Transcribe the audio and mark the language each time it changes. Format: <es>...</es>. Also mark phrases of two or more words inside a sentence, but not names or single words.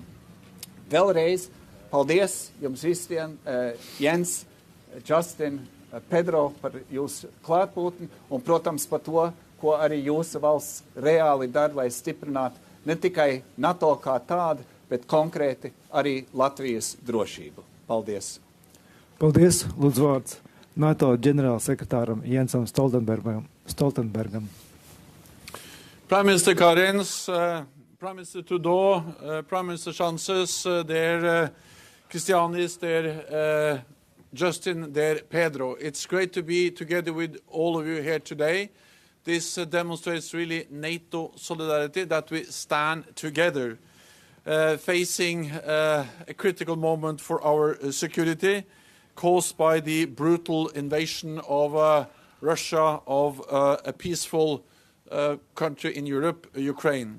<lv>Vēlreiz paldies jums visiem, Jens, Justin, Pedro, par jūsu klātbūtni un, protams, par to, ko arī jūsu valsts reāli dara, lai stiprinātu ne tikai NATO kā tādu, bet konkrēti arī Latvijas drošību. Paldies! Paldies, lūdzu vārds NATO ģenerālsekretāram Jensam Stoltenbergam.</lv> <en>Prime Minister Karins, Prime Minister Trudeau, Prime Minister Sánchez, dear Christianis, dear Justin, dear Pedro. It's great to be together with all of you here today. This demonstrates really NATO solidarity, that we stand together, facing a critical moment for our security caused by the brutal invasion of Russia of a peaceful country in Europe, Ukraine.</en>